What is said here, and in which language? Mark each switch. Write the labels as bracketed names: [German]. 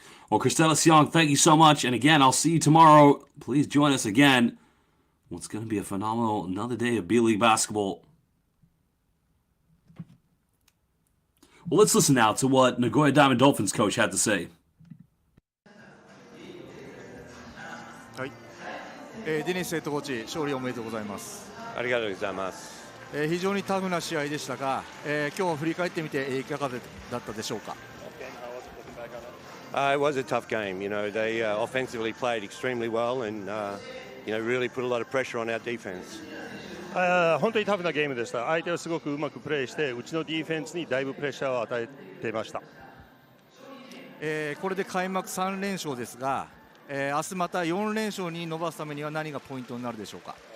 [English] Well, Christelis Young, thank you so much. And again, I'll see you tomorrow. Please join us again. What's going to be a phenomenal another day of B-League basketball. Well, let's listen now to what Nagoya Diamond Dolphins coach had to say. [Japanese] はい、デニスヘッドコーチ、勝利おめでとうございます。ありがとうございます。非常にタフな試合でしたが、今日振り返ってみていかがだったでしょうか。 [English] It was a tough game. You know, they offensively played extremely well and you know, really put a lot of pressure on our defense. [Japanese] 本当にタフなゲームでした。相手はすごくうまくプレーして、うちのディフェンスにだいぶプレッシャーを与えていました。これで開幕3連勝ですが、明日また4連勝に伸ばすためには何がポイントになるでしょうか。